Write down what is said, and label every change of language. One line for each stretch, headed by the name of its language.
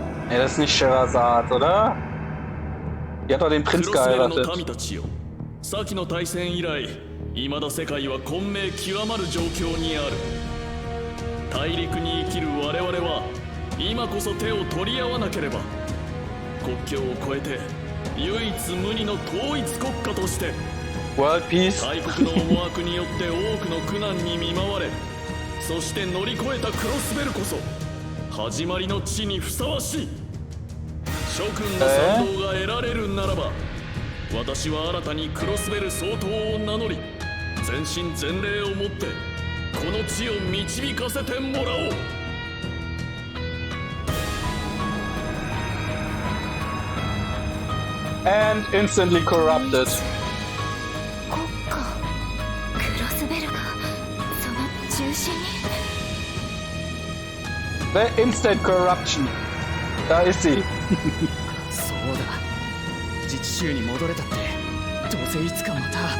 German: Ne, das ist nicht Sherazad, oder? Die hat doch den Prinz geheiratet.
Japanese: 先の大戦以来、未だ世界は混迷極まる状況にある。大陸に生きる我々は今こそ手を取り合わなければ。国境を越えて唯一無二の統一国家として
English: World Peace
Japanese: 大国の思惑によって多くの苦難に見舞われ、そして乗り越えたクロスベルこそ始まりの地にふさわしい。諸君の賛同が得られるならば、私は新たにクロスベル総統を名乗り、全身全霊をもってこの地を導かせてもらおう。
English: And instantly corrupted.
Japanese: 国家クロスベルがその中心に。
English: The instant corruption.
German: Da ist sie.
Japanese: そうだ。自治州に戻れたって、どうせいつかまた。